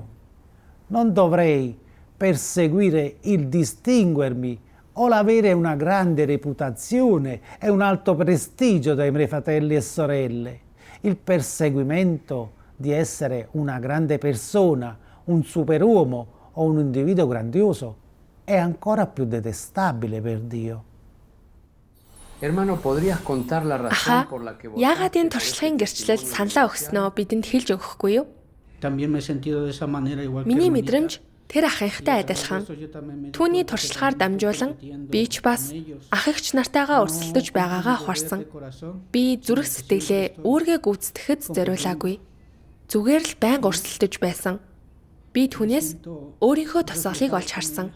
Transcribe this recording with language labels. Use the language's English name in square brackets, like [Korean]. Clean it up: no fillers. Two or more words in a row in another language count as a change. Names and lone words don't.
[Italian] Non dovrei perseguire il distinguermi o l'avere una grande reputazione e un alto prestigio dai miei fratelli e sorelle. Il perseguimento di essere una grande persona, un superuomo o un individuo grandioso è ancora più detestabile per Dio. [Spanish] Hermano, ¿podrías contar la razón por la que [Mongolian] яагаад энэ туршлагын гэрчлэл саналаа өгснөө бидэнд хэлж өгөхгүй юу? [Spanish] También me he sentido de esa manera igual que [Mongolian] Миний [Spanish] hermanita. [Mongolian] мэдрэмж тэр ахынхтай адилхан. Түүний туршлагаар дамжуулан би ч бас ах эгч нартайгаа өрсөлдөж байгаагаа ухаарсан. Би зүрх сэтгэлээ үүргээ гүйцэтгэхэд зориулаагүй. Зүгээр л байнга өрсөлдөж байсан. Би түүнээс өөрийнхөө тосголыг олж харсан.